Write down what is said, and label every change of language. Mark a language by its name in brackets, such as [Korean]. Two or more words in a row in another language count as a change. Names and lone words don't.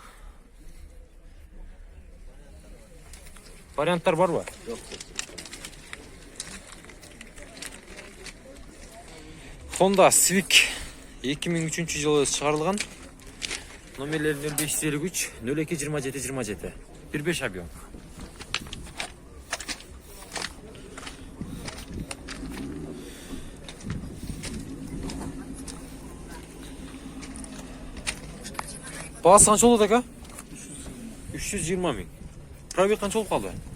[Kyrgyz] Варианттар барбы? Жок. Honda Civic 2003 жылы чыгарылган Номерлери 0553 02 27 27. 15 объем. [Kazakh] Бағасы қанша болады ака? 320 мың. Пробег қанша болып қалды?